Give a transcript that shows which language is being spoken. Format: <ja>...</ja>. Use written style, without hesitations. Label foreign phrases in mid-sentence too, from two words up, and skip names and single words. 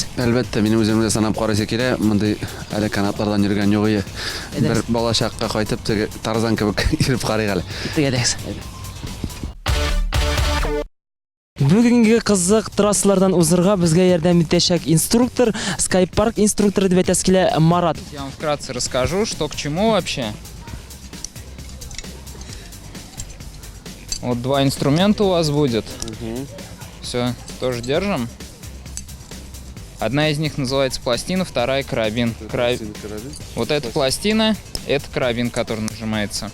<tt>Әлбәттә, минем үземне санап карыйсы килә. Мондый әле канатлардан йөргән юк иде. Бер балачакка кайтып, теге Тарзан кебек йөреп карыйк әле. Тегәдәкс. Бүгенге кызык трассалардан узырга безгә ярдәм итәчәк инструктор, Skypark инструкторы дип әйтәсе килә Марат.</tt> <ru>Я вам вкратце расскажу, что к чему вообще. Вот два инструмента у вас будет. Все, тоже держим. Одна из них называется пластина, вторая карабин. Вот эта пластина, это карабин, который нажимается.</ru>